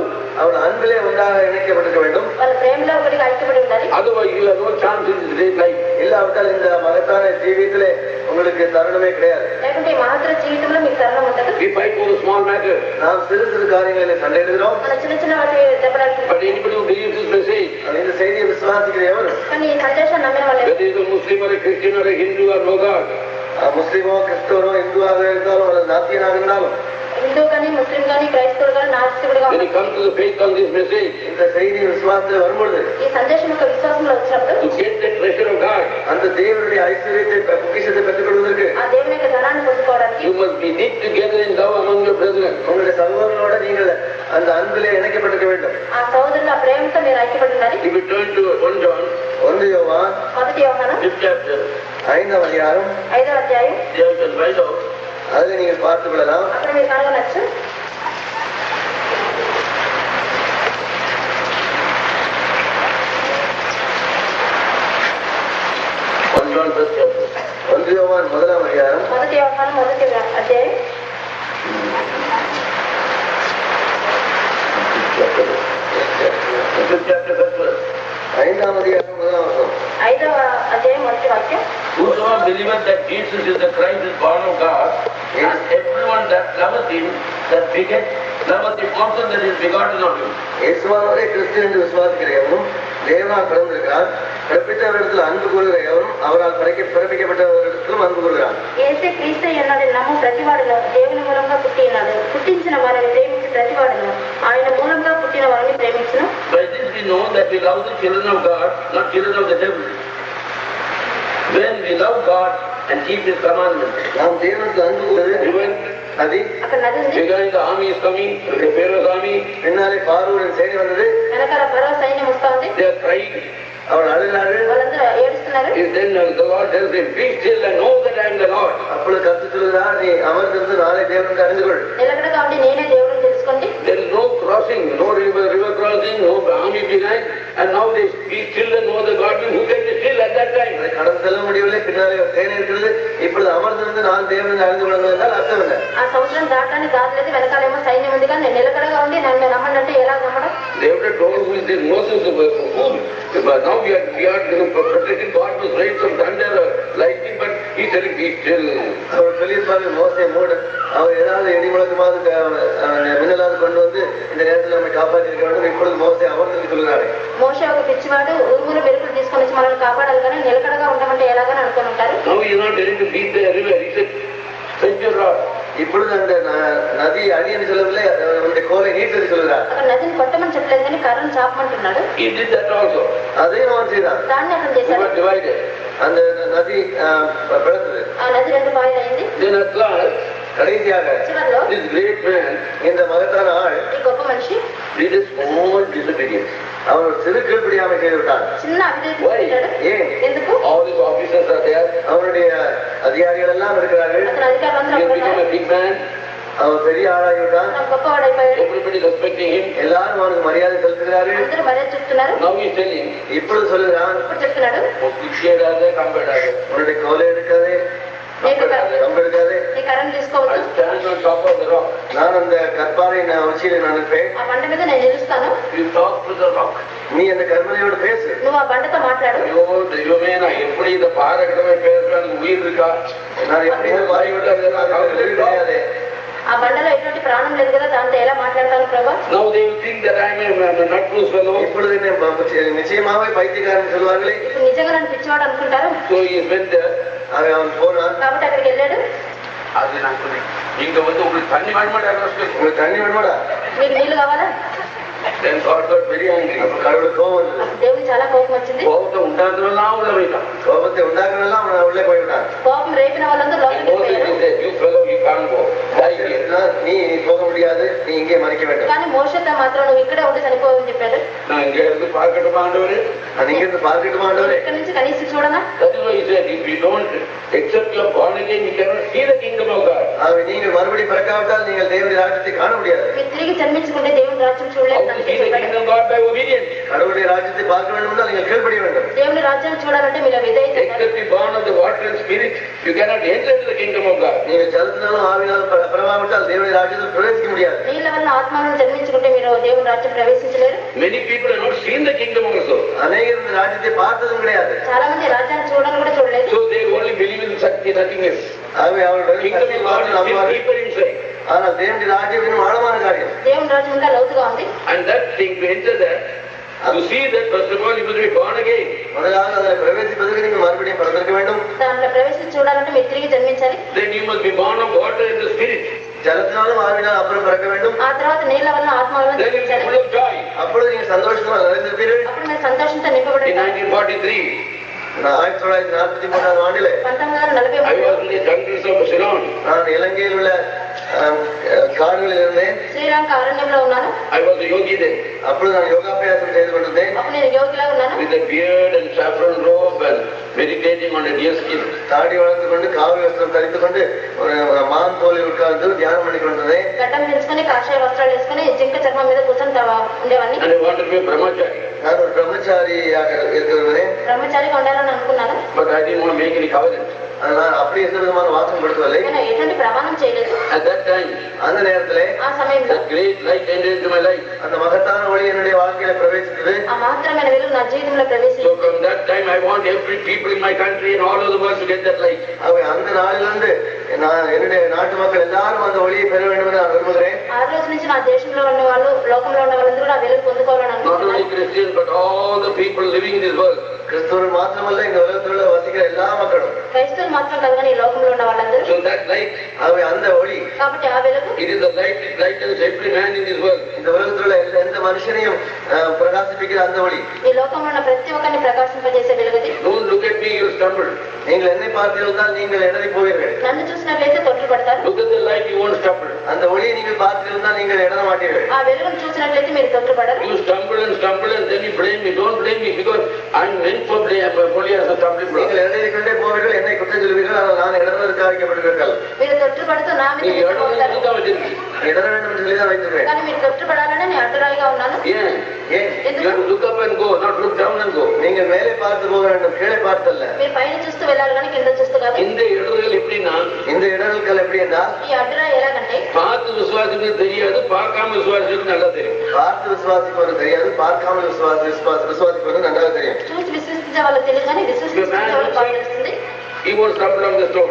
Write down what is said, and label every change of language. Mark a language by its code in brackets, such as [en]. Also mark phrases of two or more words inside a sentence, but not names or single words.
[ta] அவர்கள் அன்பிலே ஒன்றாக இணைக்கப்பட்டிருக்க வேண்டும். [te] వాళ్ళ ప్రేమలో ఒకటిగా ఐక్యపడి ఉండాలి. [en] Otherwise you have no chance in this great life. [ta] இல்லாவிட்டால் இந்த மகத்தான ஜீவியத்திலே உங்களுக்கு தருணமே கிடையாது. [te] లేకుంటే ఈ మహత్తర జీవితంలో మీకు తరుణం ఉండదు. [en] We fight for a small matter. [ta] நாம் சிறு சிறு காரியங்களில் சண்டையிடுகிறோம். [te] మన చిన్న చిన్న వాటి దెబ్బలాడుకుంటాం. [en] But anybody who believes this message, [ta] இந்த செய்தியை விசுவாசிக்கிற எவரும், [te] కానీ ఈ సందేశం నమ్మిన వాళ్ళు [en] whether he is a Muslim or a Christian or a Hindu or no God, [ta] முஸ்லிமோ கிறிஸ்தவனோ இந்துவாக இருந்தாலும் அல்லது நாத்தியனாக இருந்தாலும், [te] హిందూ కానీ ముస్లిం కానీ క్రైస్తవుడు కానీ నాస్తికుడు [en] when [te] కానీ [en] he comes to the faith on this message, [ta] இந்த செய்தி விசுவாசத்தில் வரும்பொழுது [te] ఈ సందేశం యొక్క విశ్వాసంలో వచ్చినప్పుడు [en] to get the treasure of God, [ta] அந்த தேவனுடைய ஐஸ்வர்யத்தை பொக்கிஷத்தை பெற்றுக் கொள்வதற்கு [te] ఆ దేవుని యొక్క ధనాన్ని పొందుకోవడానికి [en] you must be knit together in love among your brethren. [ta] உங்களுடைய சகோதரனோட நீங்கள் அந்த அன்பிலே இணைக்கப்பட்டிருக்க வேண்டும். [te] ఆ సోదరుల ప్రేమతో మీరు ఐక్యపడి ఉండాలి. [en] If you turn to 1 John, [ta] 1 யோவான் [te] 1 యోహాను [en] 5th chapter, [ta] 5వ அதிகாரம், [te] 5వ అధ్యాయం, [en] there you can find out. [ta] அதில் நீங்கள் பார்த்துக் கொள்ளலாம். [te] అక్కడ మీరు కనుగొనొచ్చు. [en] 1 John 1st chapter. [ta] 1 யோவான் 1వ அதிகாரம், [te] 1 యోహాను 1వ అధ్యాయం, [en] 5th chapter, 1st verse. [ta] 5వ அதிகாரம் 1వ வசனம். [te] 5వ అధ్యాయం 1వ వాక్యం. [en] Whosoever believeth that Jesus is the Christ is born of God, and everyone that loveth him, that loveth him also that is begotten of him. [ta] இயேசுவானவரே கிறிஸ்து என்று விசுவாசிக்கிற எவனும் தேவனால் பிறந்திருக்கிறார். பிறப்பித்தவரிடத்தில் அன்பு கூறுகிற எவனும் அவரால் பிறப்பிக்கப்பட்டவரிடத்திலும் அன்பு கூறுகிறான். [te] యేసే క్రీస్తు అన్నది నమ్ము ప్రతివాడును దేవుని మూలంగా పుట్టి ఉన్నాడు. పుట్టించిన వారిని ప్రేమించి ప్రతివాడును ఆయన మూలంగా పుట్టిన వారిని ప్రేమించును. [en] By this we know that we love the children of God, not children of the devil. When we love God and keep His commandments. [ta] நாம் தேவனுக்கு அன்பு கூறுவது நதி. [te] అక్కడ నది ఉంది. [en] Behind the army is coming, the Pharaoh's army. [ta] பின்னாலே பார்வோனின் சேனை வந்தது. [te] వెనకాల ఫరో సైన్యం వస్తా ఉంది. [en] They are crying. [ta] அவர்கள் அழுகிறார்கள். [te] వాళ్ళందరూ ఏడుస్తున్నారు. [en] Then the Lord tells them, be still and know that I am the Lord. [ta] அப்பொழுது கர்த்தர் சொல்கிறார், நீ அமர்ந்திருந்து நாளை தேவனுக்கு அறிந்து கொள். [te] నిలకడగా ఉండి నేనే దేవుడిని తెలుసుకోండి. [en] There is no crossing, no river crossing, no army behind, and now they be still and know the God who can be still at that time. [ta] கடந்து செல்ல முடியவில்லை, பின்னாலே ஒரு சேனை இருக்கிறது. இப்பொழுது அமர்ந்திருந்து நான் தேவனுக்கு அறிந்து கொள்ளுங்கள் என்றால் அர்த்தம் என்ன? [te] ఆ సముద్రం దాటానికి దాటలేదు, వెనకాలేమో సైన్యం ఉంది, కానీ నేను నిలకడగా ఉండి నన్ను నమ్మండి ఎలా నమ్మడం? [en] They would have told who is this Moses the fool. But now we are protecting God was rain from thunder or lightning, but he said be still. [ta] அவர் சொல்லியிருப்பார்கள், மோசே மூட அவர் ஏதாவது இடி முழக்கமாவது மின்னலாவது கொண்டு வந்து இந்த நேரத்தில் நம்மை காப்பாற்றி இருக்க வேண்டும். இப்பொழுது மோசே அமர்ந்து சொல்கிறாரு. [te] మోషే ఒక పిచ్చివాడు ఉరుములు మెరుపులు తీసుకొని వచ్చి మనల్ని కాపాడాలి, కానీ నిలకడగా ఉండమంటే ఎలాగని అనుకుని ఉంటారు. [en] Now he is not ready to beat the river. He said, send your rod. [ta] இப்பொழுது அந்த நதி அடி என்று சொல்லவில்லை, அந்த கோலை நீட்டு சொல்கிறார். [te] అక్కడ నదిని కొట్టమని చెప్పలేదు, కానీ కర్రను చాపమంటున్నాడు. [en] He did that also. [ta] அதையும் அவன் செய்தான். [te] దాన్ని అతను [en] They [te] చేశాడు. [en] were divided. [ta] அந்த நதி பிளந்தது. [te] ఆ నది 2 పాయలు అయింది. [en] Then at last, [ta] கடைசியாக [te] చివరిలో [en] this great man, [ta] இந்த மகத்தான ஆள் [te] ఈ గొప్ప మనిషి [en] did a small disobedience. [ta] அவன் ஒரு சிறு கீழ்ப்படியாமை செய்து விட்டான். [te] చిన్న అవిధేయత. [ta] ஏன்? [te] ఎందుకు? [en] All his officers are there. [ta] அவனுடைய அதிகாரிகள் எல்லாம் இருக்கிறார்கள். [te] అతను అధికారులందరూ [en] He has [te] ఉన్నారు. [en] become a big man. [ta] அவன் பெரிய ஆளாகிவிட்டான். [te] అతను గొప్పవాడైపోయాడు. [en] Everybody respecting him. [ta] எல்லாரும் அவனுக்கு மரியாதை செலுத்துகிறார்கள். [te] అందరూ మర్యాద చెప్తున్నారు. [en] Now he is telling, [ta] இப்பொழுது சொல்லுகிறான், [te] ఇప్పుడు చెప్తున్నాడు, [ta] உன்னுடைய கோலை எடுக்காதே, கம்பு எடுக்காதே, [te] నీ కర్రను తీసుకోవచ్చు, [en] I stand on top of the rock. [ta] நான் அந்த கற்பாறை உச்சியில நான் இருப்பேன். [te] ఆ బండ మీద నేను నిలుస్తాను, [en] You talk to the rock. [ta] நீ அந்த கர்மனையோடு பேசு. [te] నువ్వు ఆ బండతో మాట్లాడు. [ta] ஐயோ தெய்வமே, நான் எப்படி இந்த பாறைகிட்டமே பேசுறேன், உயிர் இருக்கா? நான் எப்படி இந்த பாறை கிடையாது. [te] ఆ బండలో ఎటువంటి ప్రాణం లేదు కదా, దాంతో ఎలా మాట్లాడతాను ప్రభా? [en] Now they will think that I am a nutloose fellow. [ta] இப்பொழுது நிச்சயமாவே பைத்தியக்காரன் சொல்வார்களே. [te] ఇప్పుడు నిజంగా నన్ను పిచ్చివాడు అనుకుంటారు. [en] So he went there. [ta] அவன் போனான். [te] కాబట్టి అక్కడికి వెళ్ళాడు. [ta] அது நான் சொன்னேன், இங்க வந்து உங்களுக்கு தண்ணி வேணுமாடா? உங்களுக்கு தண்ணி வேணுமாடா? [te] మీకు నీళ్లు కావాలా? [en] Then God got very angry. [ta] கடவுளுக்கு கோபம் வந்தது. [te] దేవుడికి చాలా కోపం వచ్చింది. [ta] கோபத்தை உண்டாக்குறதெல்லாம் உள்ள வைத்தான். கோபத்தை உண்டாக்குறதெல்லாம் அவன் உள்ளே போய்விட்டான். [te] కోపం రేపిన వాళ్ళందరూ లోపలికి వెళ్ళారు. [en] You fellow, you can't go. [ta] நீ போக முடியாது, நீ இங்கே மறிக்க வேண்டும். [te] కానీ మోషేతో మాత్రం నువ్వు ఇక్కడే ఉండి చనిపోవని చెప్పాడు. [ta] நான் இங்க இருந்து பார்க்கட்டுமா ஆண்டவரே? நான் இங்க இருந்து பார்க்கட்டுமா ஆண்டவரே? [te] ఇక్కడ నుంచి కనీసం చూడనా? [en] That is why he said, if you don't accept your born again, you cannot see the kingdom of God. [ta] நீங்கள் மறுபடியும் பிறக்காவிட்டால் நீங்கள் தேவனுடைய ராஜ்யத்தை காண முடியாது. [te] మీరు తిరిగి జన్మించుకుంటే దేవుని రాజ్యం చూడలేరు. [ta] கடவுளுடைய ராஜ்யத்தை பார்க்க வேண்டும் என்றால் நீங்கள் கீழ்ப்படிய வேண்டும். [te] దేవుని రాజ్యాన్ని చూడాలంటే మీలో విధేయత ఉండాలి. [en] Except the born of the water and spirit, you cannot enter into the kingdom of God. [ta] நீங்கள் ஜலத்தினாலும் ஆவியினாலும் பிறவாவிட்டால் தேவனுடைய ராஜ்யத்தில் பிரவேசிக்க முடியாது. [te] నీళ్ళ వల్ల ఆత్మను జన్మించుకుంటే మీరు దేవుని రాజ్యం ప్రవేశించలేరు. [en] Many people have not seen the kingdom also. [ta] அநேகர் இந்த ராஜ்யத்தை பார்த்ததும் கிடையாது. [te] చాలా మంది రాజ్యాన్ని చూడని కూడా చూడలేదు. [en] So they only believe in nothing else. [ta] ஆகவே அவர்கள் [en] kingdom of God is deeper inside. [ta] ஆனால் தேவனுடைய ராஜ்யம் இன்னும் ஆழமான காரியம். [te] దేవుని రాజ్యం ఇంకా లోతుగా ఉంది. [en] And that thing to enter there, to see that first of all you must be born again. [ta] முதலாவது அதில் பிரவேசிப்பதற்கு நீங்கள் மறுபடியும் பிறந்திருக்க வேண்டும். [te] దాంట్లో ప్రవేశించి చూడాలంటే మీరు తిరిగి జన్మించాలి. [en] Then you must be born of water and the spirit. [ta] ஜலத்தினாலும் ஆவினாலும் அப்புறம் பிறக்க வேண்டும். [te] ఆ తర్వాత నీళ్ళ వల్ల ఆత్మ వల్ల జన్మించాలి. [en] Full of joy. [ta] அப்பொழுது நீங்கள் சந்தோஷமாக நிறைந்திருப்பீர்கள். [te] అప్పుడు మీరు సంతోషంతో నింపబడతారు. [en] In 1943 [ta] 1943 ஆண்டிலே [te] 1943 [en] I was in the jungles of Ceylon. [ta] நான் இலங்கையில் உள்ள காடுகளில் இருந்தேன். [te] శ్రీలంక అరణ్యంలో ఉన్నాను. [en] I was a yogi then. [ta] அப்பொழுது நான் யோகாபியாசம் செய்து கொண்டிருந்தேன். [te] అప్పుడు నేను యోగిలా ఉన్నాను. [en] With a beard and saffron robe and meditating on a deer skin. [ta] தாடி வளர்த்துக் கொண்டு காவி வஸ்திரம் தரித்துக் கொண்டு ஒரு மான் தோலில் உட்கார்ந்து தியானம் பண்ணி கொண்டிருந்தேன். [te] గడ్డం పెంచుకొని కాషాయ వస్త్రాలు వేసుకొని జింక చర్మం మీద కూర్చొని ఉండేవాడిని. [en] And I wanted to be a brahmachari. [ta] நான் ஒரு பிரம்மச்சாரியாக இருக்கிறேன். [te] బ్రహ్మచారిగా ఉండాలని అనుకున్నాను. [en] But I didn't want to make any covenant. [ta] நான் அப்படி எந்த விதமான வாசம் படுத்தவில்லை. [te] నేను ఎటువంటి ప్రమాణం చేయలేదు. [en] At that time, [ta] அந்த நேரத்திலே [te] ఆ సమయంలో [en] that great light entered into my life. [ta] அந்த மகத்தான ஒளி என்னுடைய வாழ்க்கையில பிரவேசித்தது. [te] ఆ మాత్రమైన వెలుగు నా జీవితంలో [en] So [te] ప్రవేశించింది. [en] from that time I want every people in my country and all over the world to get that light. [ta] அந்த நாளிலிருந்து நான் என்னுடைய நாட்டு மக்கள் எல்லாரும் அந்த ஒளியை பெற வேண்டும் என்று நான் விரும்புகிறேன். [te] ఆ రోజు నుంచి నా దేశంలో ఉన్న వాళ్ళు లోకంలో ఉన్న వాళ్ళందరూ నా వెలుగు పొందుకోవాలని [en] Not [te] అనుకుంటున్నాను. [en] only Christians but all the people living in this world. [ta] கிறிஸ்துவர் மாத்திரமல்ல இந்த உலகத்தில் வசிக்கிற எல்லா மக்களும். [te] క్రైస్తవులు మాత్రం కాదు కానీ ఈ లోకంలో ఉన్న వాళ్ళందరూ. [en] So that light, [ta] அந்த ஒளி, [te] కాబట్టి ఆ వెలుగు [en] it is the light that lightens every man in this world. [ta] இந்த உலகத்தில் எந்த மனுஷனையும் பிரகாசிப்பிக்கிற அந்த ஒளி. [te] ఈ లోకంలో ఉన్న ప్రతి ఒక్కరిని ప్రకాశింపజేసే వెలుగుది. [en] Don't look at me, you will stumble. [ta] நீங்கள் என்னை பார்த்திருந்தால் நீங்கள் இடறி போவீர்கள். [te] నన్ను చూసినట్లయితే తొట్టు పడతారు. [en] Look at the light, you won't stumble. [ta] அந்த ஒளியை நீங்கள் பார்த்திருந்தால் நீங்கள் இடற மாட்டீர்கள். [te] ఆ వెలుగును చూసినట్లయితే మీరు తొట్టు పడరు. [en] You stumble and then you blame me. Don't blame me because I'm meant for blame. Only as a stumbling block. [ta] நீங்கள் இடறி கொண்டே போவீர்கள், என்னை குற்றம் சொல்வீர்கள், ஆனால் நான் இடறுவதற்கு அழைக்கப்படுவீர்கள். [te] మీరు తొట్టు పడుతూ నా మీద [en] You [ta] இடற வேண்டும் என்று சொல்லிதான் வைத்திருக்கிறேன். [te] కానీ మీరు తొట్టు పడాలని నేను అడ్డరాయిగా ఉన్నాను. [ta] ஏன்? [en] You have to look up and go, not look down and go. [ta] நீங்கள் மேலே பார்த்து போக வேண்டும், கீழே பார்த்தல்ல. [te] మీరు పైన చూస్తూ వెళ్ళాలి కానీ కింద చూస్తూ కాదు. [ta] இந்த இடர்கள் எப்படின்னா, இந்த இடர்கள் எப்படி என்றால், [te] ఈ అడ్డరాయి ఎలాగంటే [ta] பார்த்து விசுவாசிக்கு தெரியாது, பார்க்காம விசுவாசிக்கு நல்லா தெரியும். பார்த்து விசுவாசிப்பது தெரியாது, பார்க்காமல் விசுவாசிப்பது நன்றாக தெரியும். [te] చూసి విశ్వసించే వాళ్ళకి తెలియదు కానీ విశ్వసించే వాళ్ళకి బాగా తెలుస్తుంది. [en] He won't stumble on the stone.